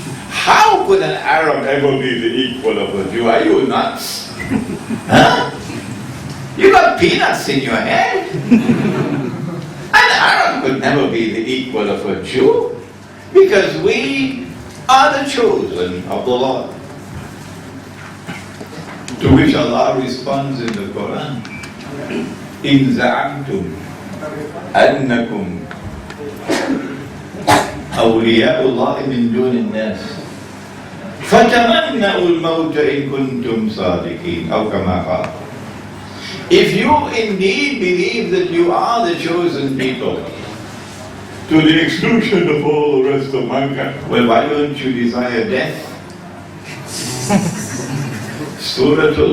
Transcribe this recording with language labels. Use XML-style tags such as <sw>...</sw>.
<en>How could an Arab ever be the equal of a Jew? Are you nuts? Huh? You got peanuts in your head. An Arab could never be the equal of a Jew. Because we are the chosen of the Lord. To which Allah responds in the Quran,</en> <ar>إِن زَعَمْتُمْ أَنَّكُمْ أَوْلِيَاءُ اللَّهِ مِن دُونِ النَّاسِ فَتَمَنَّؤُوا الْمَوْتَ إِن كُنتُمْ صَادِقِينَ أو كما قال.</ar> <en>If you indeed believe that you are the chosen people, to the exclusion of all the rest of mankind, well, why don't you desire death? Surah?</en>